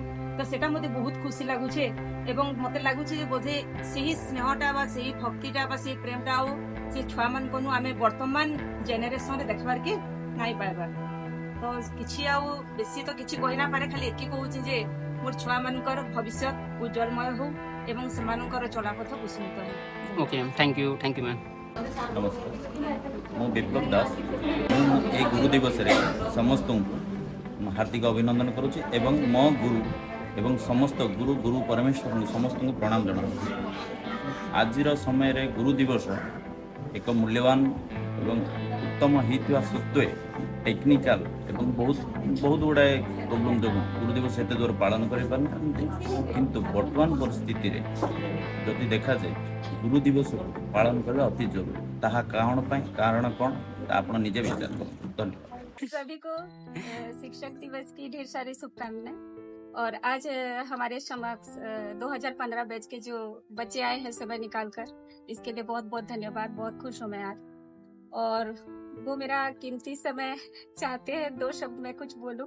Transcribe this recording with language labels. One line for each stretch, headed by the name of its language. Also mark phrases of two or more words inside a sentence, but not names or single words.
Odia: ତ ସେଟା ମୋତେ ବହୁତ ଖୁସି ଲାଗୁଛେ ଏବଂ ମତେ ଲାଗୁଛି ଯେ ବୋଧେ ସେହି ସ୍ନେହଟା ବା ସେହି ଭକ୍ତିଟା ବା ସେହି ପ୍ରେମଟା ଆଉ ସେ ଛୁଆମାନଙ୍କନୁ ଆମେ ବର୍ତ୍ତମାନ ଜେନେରେସନରେ ଦେଖିବାରକେ ନାଇଁ ପାଇବାର। ତ କିଛି ଆଉ ବେଶୀ ତ କିଛି କହି ନା ପାରେ, ଖାଲି ଏତିକି କହୁଛି ଯେ ମୋର ଛୁଆମାନଙ୍କର ଭବିଷ୍ୟତ ଉଜ୍ଜଳମୟ ହଉ ଏବଂ ସେମାନଙ୍କର ଚଲାପଥ କୁସୁମିତ ହଉ।
English: OK ma'am, thank you ma'am.
Odia: नमस्कार, ମୁଁ ବିପ୍ଲବ ଦାସ। ମୁଁ ଏହି ଗୁରୁ ଦିବସରେ ସମସ୍ତଙ୍କୁ ହାର୍ଦ୍ଦିକ ଅଭିନନ୍ଦନ କରୁଛି ଏବଂ ମୋ ଗୁରୁ ଏବଂ ସମସ୍ତ ଗୁରୁ ପରମେଶ୍ୱରଙ୍କୁ ସମସ୍ତଙ୍କୁ ପ୍ରଣାମ ଜଣାଉଛି। ଆଜିର ସମୟରେ ଗୁରୁ ଦିବସ ଏକ ମୂଲ୍ୟବାନ ଏବଂ ଉତ୍ତମ ହେଇଥିବା ସତ୍ତ୍ୱେ ଟେକ୍ନିକାଲ ଏବଂ ବହୁତ ଗୁଡ଼ାଏ ପ୍ରୋବ୍ଲେମ୍ ଯୋଗୁଁ ଗୁରୁ ଦିବସ ଏତେ ଦୂର ପାଳନ କରିପାରୁନାହାନ୍ତି। କିନ୍ତୁ ବର୍ତ୍ତମାନ ପରିସ୍ଥିତିରେ ଯଦି ଦେଖାଯାଏ ଗୁରୁ ଦିବସକୁ ପାଳନ କରିବା ଅତି ଜରୁରୀ। ତାହା କାରଣ କ'ଣ ଆପଣ ନିଜେ ବିଚାର କରନ୍ତୁ। ଧନ୍ୟବାଦ।
Hindi: सभी को शिक्षक दिवस की ढेर सारी शुभकामनाएं। और आज हमारे समक्ष 2015 बैच के जो बच्चे आए हैं समय निकाल कर, इसके लिए बहुत बहुत धन्यवाद। बहुत खुश हूँ मैं आज, और वो मेरा कीमती समय चाहते हैं 2 शब्द में कुछ बोलूं।